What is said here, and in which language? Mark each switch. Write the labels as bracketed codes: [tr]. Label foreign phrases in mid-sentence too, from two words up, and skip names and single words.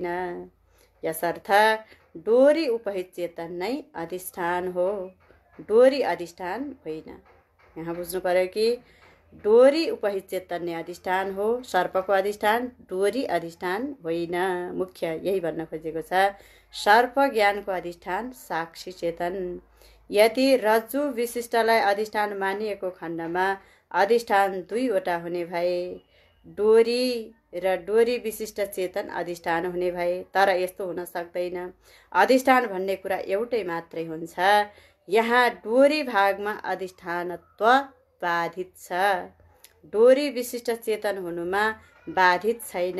[ne] यसर्थ डोरी उपहित चेतन नै अधिष्ठान हो, डोरी अधिष्ठान होइन। यहाँ बुझ्नु पर्यो कि डोरी उपहित चेतन नै अधिष्ठान हो, सर्पको अधिष्ठान डोरी अधिष्ठान होइन। मुख्य यही भन्न खोजेको छ। सर्प ज्ञानको अधिष्ठान साक्षी चेतन। यदि रज्जु विशिष्टलाई अधिष्ठान मानिएको खण्डमा अधिष्ठान दुईवटा हुने भए, डोरी र डोरी विशिष्ट चेतन अधिष्ठान हुने भए, तर यस्तो हुन सक्दैन। अधिष्ठान भन्ने कुरा एउटै मात्रै हुन्छ। यहाँ डोरी भागमा अधिष्ठानत्व बाधित छ, डोरी विशिष्ट चेतन हुनुमा बाधित छैन।